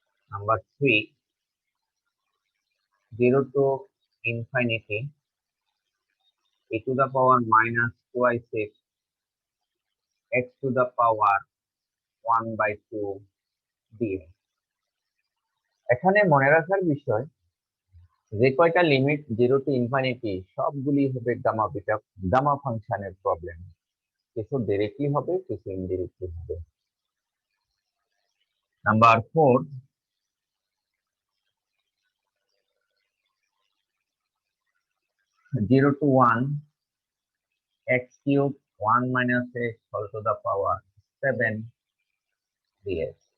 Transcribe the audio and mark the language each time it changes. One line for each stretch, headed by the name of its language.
English: Number 3, 0 to infinity e to the power minus twice x to the power 1/2 dx.
Bangla: এখানে মনে রাখার বিষয় যে কয়টা লিমিট 0 টু ইনফিনিটি সবগুলি হবে গামা ফাংশনের প্রবলেম। কিছু ডাইরেক্টলি হবে, কিছু ইনডিরেক্টলি হবে।
English: Number 4, 0 to 1 x cube 1 minus x whole to the power 7 dx.